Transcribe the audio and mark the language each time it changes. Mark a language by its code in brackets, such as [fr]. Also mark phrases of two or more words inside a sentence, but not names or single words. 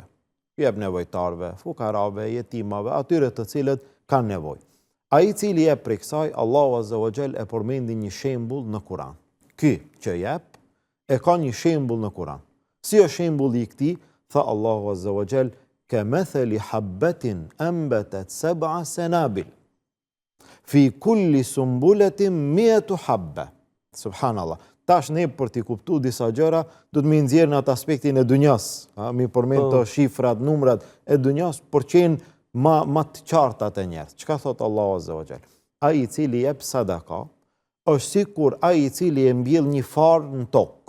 [sq] Ju jep nevojtarve, fukarave, jetimave, atyre të cilët kanë nevojë. Ai i cili jep prej kësaj, Allahu [ar] عز وجل [sq] e përmendi një shembull në Kur'an. Ky që jep e ka një shembull në Kur'an. Si është shembulli i këtij? Tha Allahu [ar] عز وجل: كمثل حبة أنبتت 7 سنابل في كل سنبلة 100 حبة. Subhanallah. [sq] Tash ne për t'i kuptuar disa gjëra do të më nxjerrë në atë aspektin e dunjas, mi përmend të shifrat, numrat e dunjas për qenë ma të qarta të njerëz. Çka thot Allahu [ar] عز وجل? [sq] Ai i cili jep sadaka është sikur ai i cili e mbjell një farë në tokë.